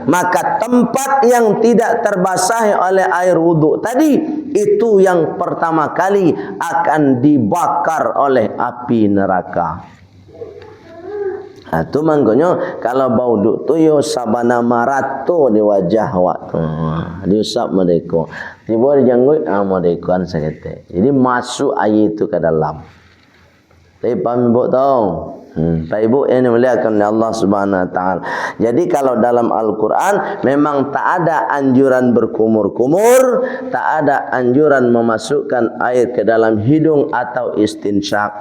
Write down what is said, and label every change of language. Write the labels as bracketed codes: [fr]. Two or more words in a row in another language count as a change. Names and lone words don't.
[id] Maka tempat yang tidak terbasahi oleh air wudu tadi, itu yang pertama kali akan dibakar oleh api neraka. [min] Itu maknanya kalau bauduk tu yo sabana marato di wajah waktu. [id] Diusap mereka. Tiba dijanggut mereka kan seketik. Jadi masuk air itu ke dalam. Tapi paham ibu tahu? Pak ibu yang dimuliakan oleh Allah [ar] سبحانه وتعالى. [id] Jadi kalau dalam Al-Quran memang tak ada anjuran berkumur-kumur, tak ada anjuran memasukkan air ke dalam hidung atau istinsyak.